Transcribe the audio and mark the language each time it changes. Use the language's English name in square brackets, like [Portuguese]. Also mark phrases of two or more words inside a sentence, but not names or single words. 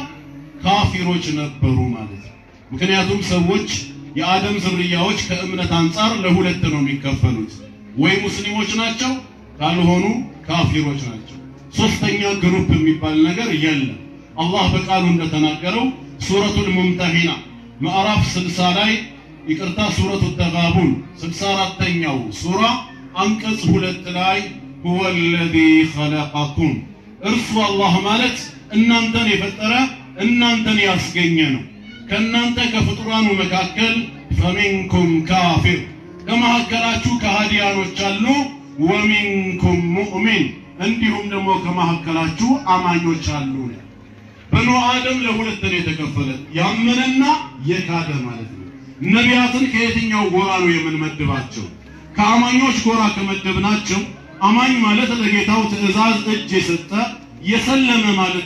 [Amharic] ካፊሮች ነበሩ ማለት ነው። ምክንያቱም ሰዎች የአደም ዝርያዎች ከእምነት አንፃር ለሁለት ነው የሚከፈሉት፣ ወይ ሙስሊሞች ናቸው ካልሆኑ ካፊሮች ናቸው። ሶስተኛ ግሩፕ የሚባል ነገር የለም። አላህ በቃሉ እንደተናገረው ሱረቱል ሙምተሂና ምዕራፍ 60 ላይ ይቅርታ ሱረቱ ተጋቡን 64ኛው ሱራ አንቀጽ 2 ላይ [Arabic] هو الذي خلقكم [Amharic] እርሱ አላህ ማለት እናንተን የፈጠረ እናንተን ያስገኘ ነው። ከናንተ ከፍጡራኑ መካከል [Arabic] فمنكم كافر [Amharic] ከመሐከላችሁ ከሃዲያኖች አሉ [Arabic] ومنكم مؤمن [Amharic] እንዲሁም ደግሞ ከመሐከላችሁ አማኞች አሉ። [Arabic] بنو آدم [Amharic] ለሁለት ነው የተከፈለ ያመነና የካደ ማለት ነው። ነቢያትን ከየትኛው ጎራ ነው የምንመድባቸው? ከአማኞች ጎራ ከመደብናቸው አማኝ ማለት ለጌታው ትእዛዝ እጅ የሰጠ የሰለመ ማለት